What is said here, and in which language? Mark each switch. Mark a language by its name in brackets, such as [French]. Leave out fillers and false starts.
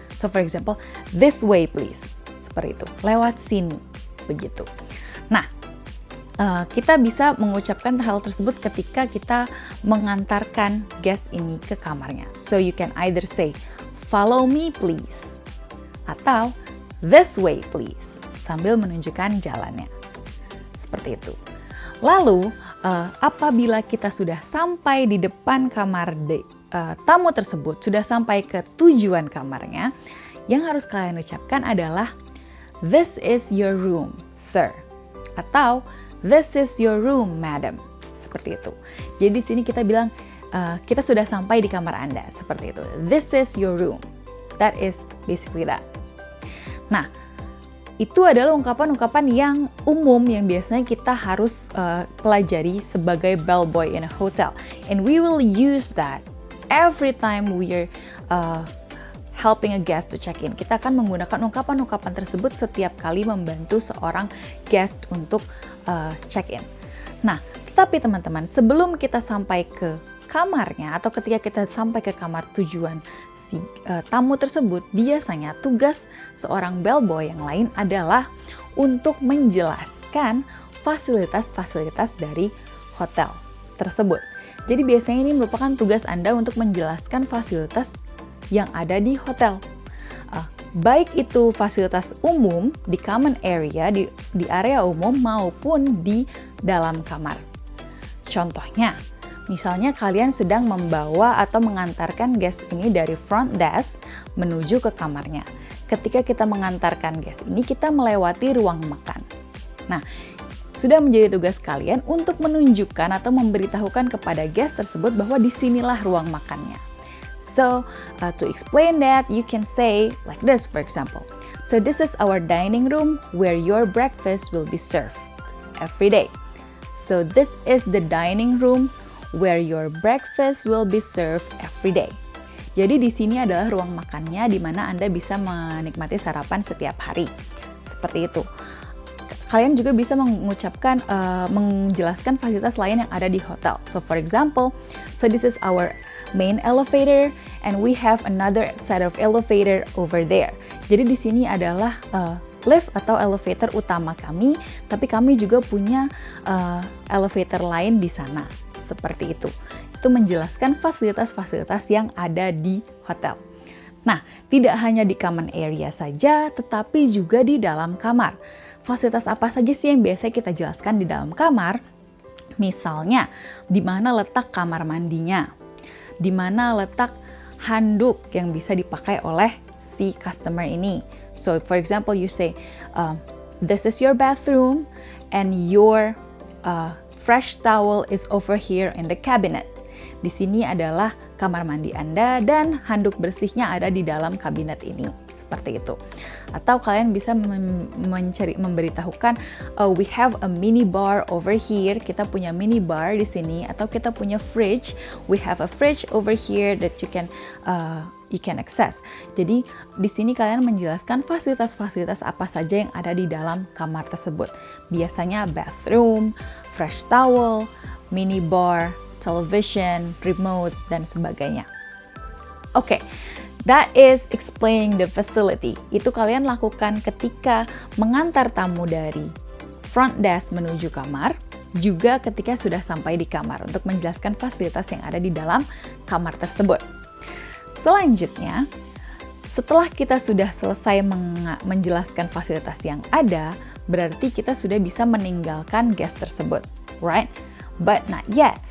[English] So for example, this way please. [Indonesian] Seperti itu, lewat sini, begitu. Nah, kita bisa mengucapkan hal tersebut ketika kita mengantarkan guest ini ke kamarnya. [English] So you can either say, follow me please, atau this way please, [Indonesian] sambil menunjukkan jalannya. Seperti itu. Lalu, apabila kita sudah sampai di depan kamar tamu tersebut, sudah sampai ke tujuan kamarnya, yang harus kalian ucapkan adalah, [English] this is your room, sir. Atau, this is your room, madam. [Indonesian] Seperti itu. Jadi di sini kita bilang, kita sudah sampai di kamar Anda. Seperti itu. [English] This is your room. That is basically that. [Indonesian] Nah, itu adalah ungkapan-ungkapan yang umum yang biasanya kita harus pelajari sebagai bellboy [English] in a hotel. And we will use that every time we are helping a guest to check in. [Indonesian] Kita akan menggunakan ungkapan-ungkapan tersebut setiap kali membantu seorang guest untuk check in. Nah, tetapi teman-teman, sebelum kita sampai ke kamarnya atau ketika kita sampai ke kamar tujuan si tamu tersebut, biasanya tugas seorang bellboy yang lain adalah untuk menjelaskan fasilitas-fasilitas dari hotel tersebut. Jadi biasanya ini merupakan tugas Anda untuk menjelaskan fasilitas yang ada di hotel. Baik itu fasilitas umum di common area, di area umum maupun di dalam kamar. Contohnya, misalnya kalian sedang membawa atau mengantarkan guest ini dari front desk menuju ke kamarnya. Ketika kita mengantarkan guest ini, kita melewati ruang makan. Nah, sudah menjadi tugas kalian untuk menunjukkan atau memberitahukan kepada guest tersebut bahwa disinilah ruang makannya. [English] So, to explain that, you can say like this, for example. So, this is our dining room where your breakfast will be served every day. So, this is the dining room where your breakfast will be served every day. [Indonesian] Jadi di sini adalah ruang makannya di mana Anda bisa menikmati sarapan setiap hari. Seperti itu. Kalian juga bisa mengucapkan, menjelaskan fasilitas lain yang ada di hotel. [English] So for example, so this is our main elevator and we have another set of elevator over there. [Indonesian] Jadi di sini adalah lift atau elevator utama kami, tapi kami juga punya elevator lain di sana. Seperti itu. Itu menjelaskan fasilitas-fasilitas yang ada di hotel. Nah, tidak hanya di common area saja, tetapi juga di dalam kamar. Fasilitas apa saja sih yang biasa kita jelaskan di dalam kamar? Misalnya, di mana letak kamar mandinya, di mana letak handuk yang bisa dipakai oleh si customer ini. [English] So, for example, you say, this is your bathroom and your fresh towel is over here in the cabinet. [Indonesian] Di sini adalah kamar mandi Anda dan handuk bersihnya ada di dalam kabinet ini. Seperti itu. Atau kalian bisa memberitahukan, [English] we have a mini bar over here. [Indonesian] Kita punya mini bar di sini. Atau kita punya fridge. [English] We have a fridge over here that you can access. [Indonesian] Jadi di sini kalian menjelaskan fasilitas-fasilitas apa saja yang ada di dalam kamar tersebut. Biasanya bathroom, fresh towel, mini bar, television, remote, dan sebagainya. [English] Oke, that is explaining the facility. [Indonesian] Itu kalian lakukan ketika mengantar tamu dari front desk menuju kamar, juga ketika sudah sampai di kamar untuk menjelaskan fasilitas yang ada di dalam kamar tersebut. Selanjutnya, setelah kita sudah selesai menjelaskan fasilitas yang ada, berarti kita sudah bisa meninggalkan guest tersebut, [English] right? But not yet.